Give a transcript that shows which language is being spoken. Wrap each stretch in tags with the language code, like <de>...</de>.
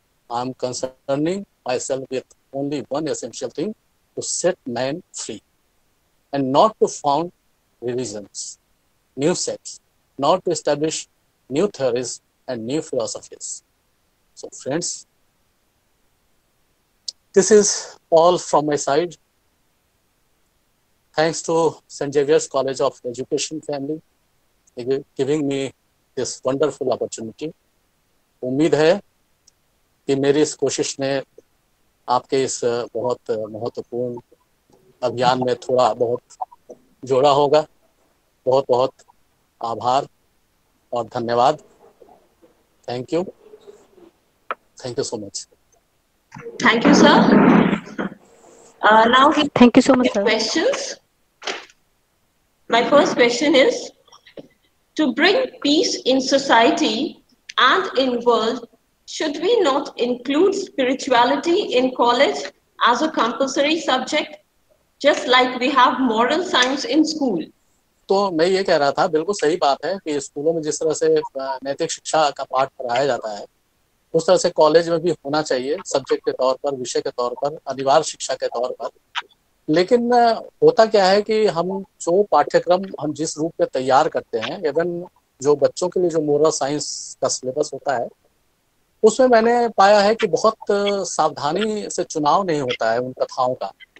<en>I am concerning myself with only one essential thing, to set man free, and not to found religions, new sects, not to establish new theories and new philosophies. So friends, this is all from my side. Thanks to St. Xavier's College of Education family giving me this wonderful opportunity.</en> <hi>उम्मीद है कि मेरी इस कोशिश ने आपके इस बहुत महत्वपूर्ण अभियान में थोड़ा बहुत जोड़ा होगा. बहुत बहुत आभार और धन्यवाद.</hi> <en>Thank you. Thank you so much. Thank you, sir. Now we Thank you so much, sir. questions. My first question is, to bring peace in society and in world, should we not include spirituality in college as a compulsory subject, just like we have moral science in school?</en> <hi>तो मैं ये कह रहा था, बिल्कुल सही बात है कि स्कूलों में जिस तरह से नैतिक शिक्षा का पाठ पढ़ाया जाता है, उस तरह से कॉलेज में भी होना चाहिए, सब्जेक्ट के तौर पर, विषय के तौर पर, अनिवार्य शिक्षा के तौर पर. लेकिन होता क्या है कि हम जो पाठ्यक्रम हम जिस रूप में तैयार करते हैं, इवन जो बच्चों के लिए जो मोरल साइंस का सिलेबस होता है, उसमें मैंने पाया है कि बहुत सावधानी से चुनाव नहीं होता है उन कथाओं का.</hi>